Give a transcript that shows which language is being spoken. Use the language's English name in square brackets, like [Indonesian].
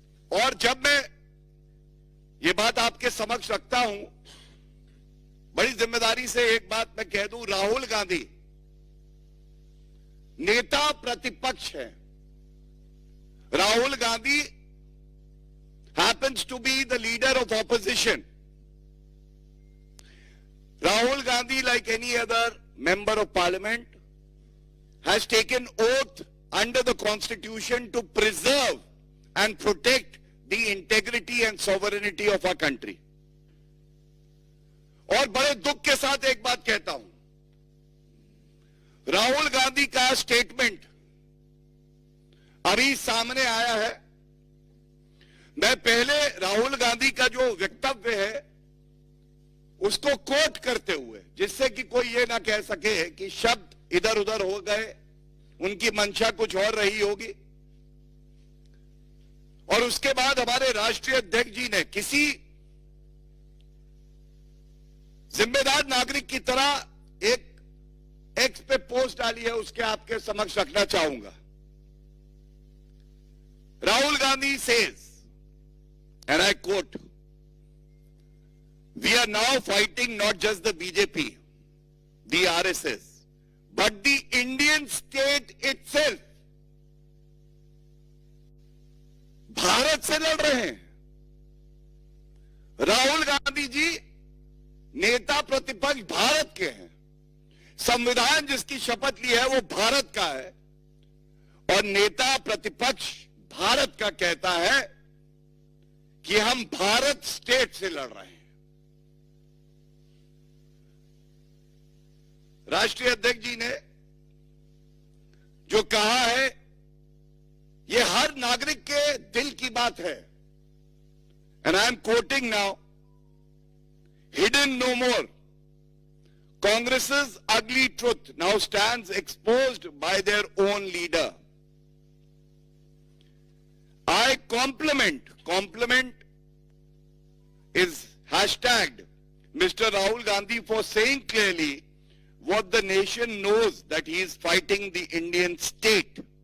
[Hindi] और जब मैं ये बात आपके समक्ष रखता हूं, बड़ी जिम्मेदारी से एक बात मैं कह दूं, राहुल गांधी नेता प्रतिपक्ष है। [English] Rahul Gandhi happens to be the leader of opposition. Rahul Gandhi, like any other member of parliament, has taken oath under the constitution to preserve and protect the integrity and sovereignty of our country. [Hindi] और बड़े दुख के साथ एक बात कहता हूं, राहुल गांधी का स्टेटमेंट अभी सामने आया है। मैं पहले राहुल गांधी का जो वक्तव्य है उसको कोट करते हुए, जिससे कि कोई ये ना कह सके कि शब्द इधर उधर हो गए, उनकी मंशा कुछ और रही होगी। और उसके बाद हमारे राष्ट्रीय अध्यक्ष जी ने किसी जिम्मेदार नागरिक की तरह एक एक्स पे पोस्ट डाली है, उसके आपके समक्ष रखना चाहूंगा। [English] Rahul Gandhi says, and I quote, "We are now fighting not just the BJP, the RSS, but the Indian state itself." [Hindi] Bharat से लड़ रहे हैं। राहुल गांधी जी नेता प्रतिपक्ष भारत के हैं। संविधान जिसकी शपथ ली है वो भारत का है, और नेता प्रतिपक्ष भारत का कहता है कि हम भारत स्टेट से लड़ रहे हैं। राष्ट्रीय अध्यक्ष जी ने जो कहा है, ये हर नागरिक के दिल की बात है। [English] And I am quoting now, "Hidden no more. Congress's ugly truth now stands exposed by their own leader." I compliment is hashtagged Mr. Rahul Gandhi for saying clearly what the nation knows, that he is fighting the Indian state.